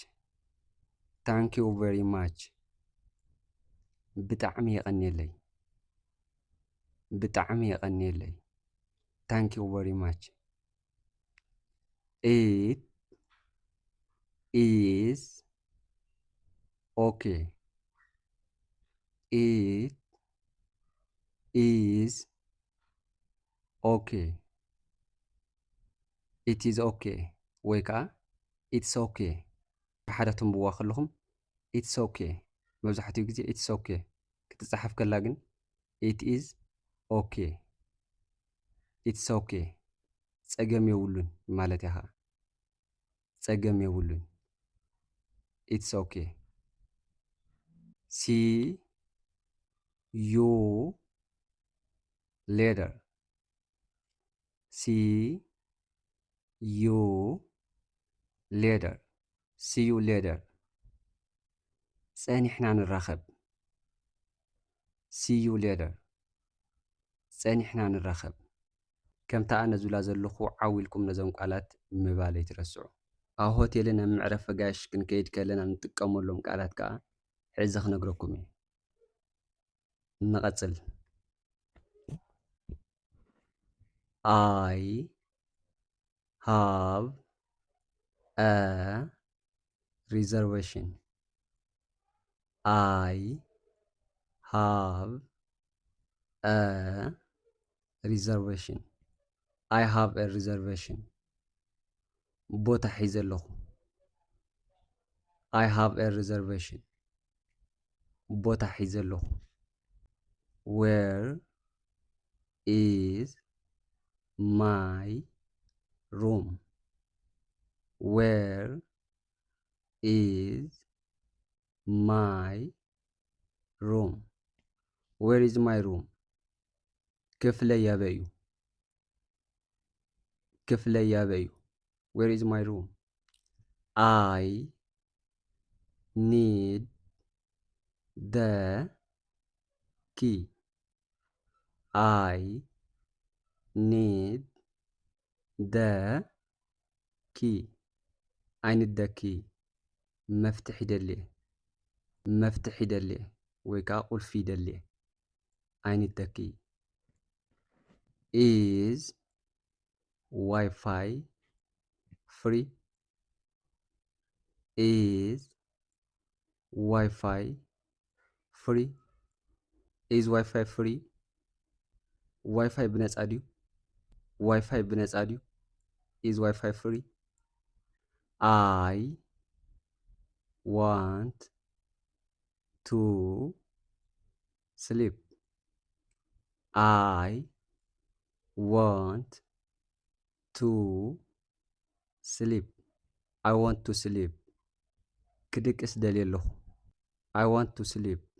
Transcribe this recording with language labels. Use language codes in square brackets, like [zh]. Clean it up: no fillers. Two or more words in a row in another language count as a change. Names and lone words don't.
[en] Thank you very much. [ti] ብጣዕሚ የቐኒየለይ። ብጣዕሚ የቐኒየለይ። [en] Thank you very much. It is okay. It is okay. It is okay. [ti] ወይ ከዓ [en] it's okay. [ti] ብሓደ ትንብዋ ከለኹም [en] it's okay [ti] መብዛሕትኡ ግዜ [en] it's okay [ti] ክትጻሓፍ ከላ ግን [en] it is okay it's okay [ti] ጸገም የብሉን ማለት ኢኻ ጸገም የብሉን [en] it's okay see you later see you later see you later [ti] ጸኒሕና ንራኸብ [en] see you later [ti] ጸኒሕና ንራኸብ ከምታ ኣነ ዝብላ ዘለኹ ዓዊልኩም ነዞም ቃላት ምባል ኣይትረስዑ ኣብ ሆቴልን ኣብ ምዕረፈ ጋሽ ክንከይድ ከለና ንጥቀመሎም ቃላት ከዓ ሕዚ ክነግረኩም እየ ንቐጽል [en] I have a reservation I have a reservation I have a reservation [ti] ቦታ ሒዘ ኣለኹ [en] I have a reservation [ti] ቦታ ሒዘ ኣለኹ [en] Where is my room Where is my room Where is my room [ti] ክፍለይ ኣበይ እዩ ክፍለይ ኣበይ እዩ [en] Where is my room I need the key I need the key I need the key [ti] መፍትሕ ይደልየ መፍትሕ ይደልየ ወይ ከዓ ቁልፊ ይደልየ [en] I need the key is Wi-Fi free is Wi-Fi free is Wi-Fi free [ti] Wi-Fi ብነጻ ድዩ Wi-Fi ብነጻ ድዩ [en] is Wi-Fi free I want to sleep I want to sleep I want to sleep [ti] ክድቅስ ደልየ ኣለኹ [en] I want to sleep